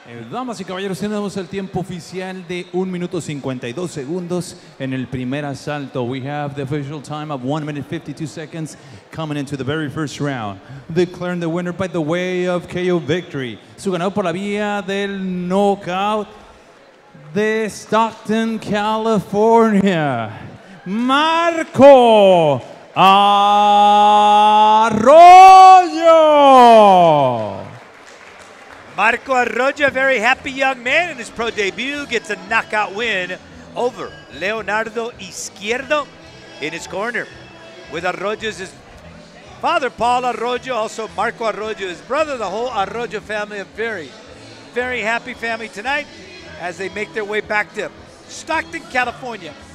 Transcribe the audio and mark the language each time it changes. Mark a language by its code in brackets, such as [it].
[es] Damas y caballeros, tenemos el tiempo oficial de 1 minuto 52 segundos en el primer asalto. [en] We have the official time of 1 minute 52 seconds coming into the very first round. Declaring the winner by the way of KO victory. [es] Su ganador por la vía del knockout de Stockton, California, Marco Arroyo. [en] Marco Arroyo, a very happy young man in his pro debut, gets a knockout win over Leonardo Izquierdo in his corner. With Arroyo's his father, Paul Arroyo, also Marco Arroyo, his brother, the whole Arroyo family, a very, very happy family tonight as they make their way back to Stockton, California.